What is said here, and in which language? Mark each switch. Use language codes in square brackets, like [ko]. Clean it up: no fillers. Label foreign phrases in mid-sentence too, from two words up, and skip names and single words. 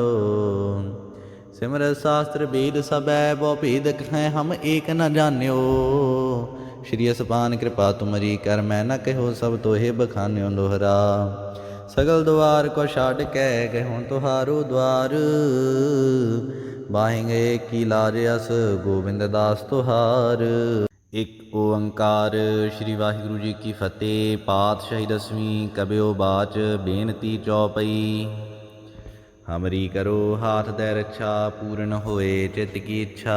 [bra] सिमरत शास्त्र वेद सबै, बहु भेद कह हम एक न जान्यो। श्री असपान कृपा तुमरी, कर मैं न कहो सब तोहे बखान्यो। दोहरा सगल द्वार को छाड़ कै, गहूँ तुहारो द्वार। बाहेंगे की लाज अस, गोबिंद दास तुहार। [pa] ਇੱਕ ਓੰਕਾਰ ਸ੍ਰੀ ਵਾਹਿਗੁਰੂ ਜੀ ਕੀ ਫਤਿਹ। ਪਾਤਸ਼ਾਹੀ ਦਸਵੀਂ ਕਬਿਓ ਬਾਚ, ਬੇਨਤੀ ਚੌਪਈ। [bra] ਹਮਰੀ ਕਰੋ ਹਾਥ ਦੈ ਰੱਛਾ, ਪੂਰਨ ਹੋਏ ਚਿਤ ਕੀ ਇੱਛਾ।